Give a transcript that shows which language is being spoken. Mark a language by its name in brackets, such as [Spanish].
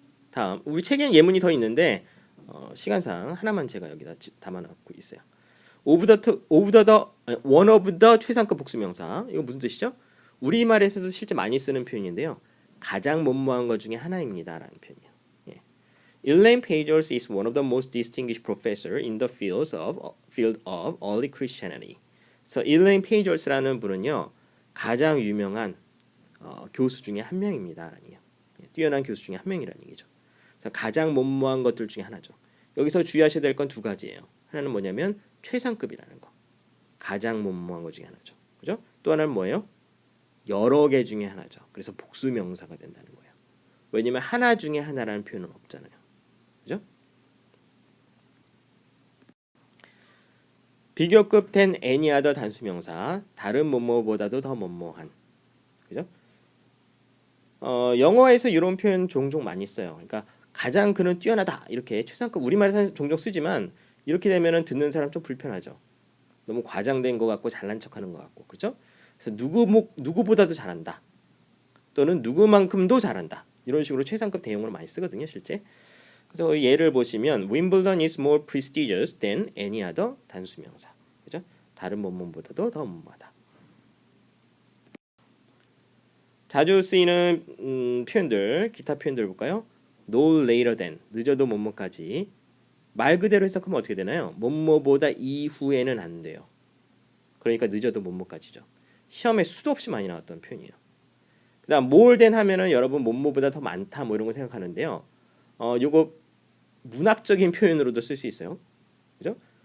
[Korean] 다음 우리 책에는 예문이 더 있는데 시간상 하나만 제가 여기다 담아놓고 있어요. one of the 최상급 복수명사 이거 무슨 뜻이죠? 우리말에서도 실제 많이 쓰는 표현인데요. 가장 뭐뭐한 것 중에 하나입니다. 라는 표현이에요. 예. [English] Elaine Pagels is one of the most distinguished professors in the field of early Christianity. [Korean] So Elaine Pagels라는 분은요. 가장 유명한 교수 중에 한 명입니다. 라니요. 뛰어난 교수 중에 한 명이라는 얘기죠. 그래서 가장 뭐뭐한 것들 중에 하나죠. 여기서 주의하셔야 될 건 두 가지예요. 하나는 뭐냐면 최상급이라는 거. 가장 뭐뭐한 것 중에 하나죠. 그죠? 또 하나는 뭐예요? 여러 개 중에 하나죠. 그래서 복수 명사가 된다는 거예요. 왜냐면 하나 중에 하나라는 표현은 없잖아요. 그죠? 비교급 된 any other 단수 명사 다른 뭐뭐보다도 더 뭐뭐한. 그죠? 영어에서 이런 표현 종종 많이 써요. 그러니까 가장 그는 뛰어나다 이렇게 최상급 우리말에서 종종 쓰지만 이렇게 되면은 듣는 사람 좀 불편하죠. 너무 과장된 것 같고 잘난 척하는 것 같고 그렇죠? 그래서 누구보다도 잘한다 또는 누구만큼도 잘한다 이런 식으로 최상급 대용으로 많이 쓰거든요 실제. 그래서 예를 보시면 [English] Wimbledon is more prestigious than any other [Korean] 단수명사. 그죠? 다른 뭐뭐보다도 더 뭐뭐하다. 자주 쓰이는 표현들, 기타 표현들 볼까요? [English] No later than, [Korean] 늦어도 뭐뭐까지. 말 그대로 해석하면 어떻게 되나요? 뭐뭐보다 이후에는 안 돼요. 그러니까 늦어도 뭐뭐까지죠. 시험에 수도 없이 많이 나왔던 표현이에요. 그다음 more than 하면은 여러분 뭐뭐보다 더 많다 뭐 이런 거 생각하는데요. 요거 문학적인 표현으로도 쓸 수 있어요. 그죠?